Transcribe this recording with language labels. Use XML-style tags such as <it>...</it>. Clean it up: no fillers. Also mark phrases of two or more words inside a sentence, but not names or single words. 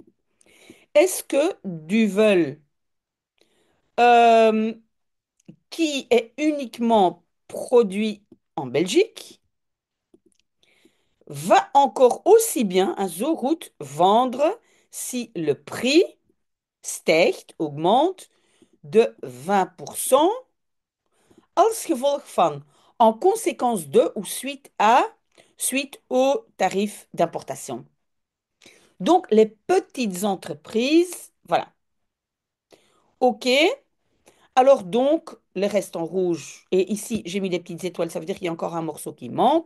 <fr>Est-ce que Duvel, euh, qui est uniquement produit en Belgique, va encore aussi bien à Zorout vendre si le prix stijgt, augmente de 20%</fr> <nl>als gevolg van,</nl> <fr>en conséquence de ou suite au tarif d'importation. Donc, les petites entreprises, voilà. OK. Alors donc, le reste en rouge. Et ici, j'ai mis des petites étoiles, ça veut dire qu'il y a encore un morceau qui manque.</fr>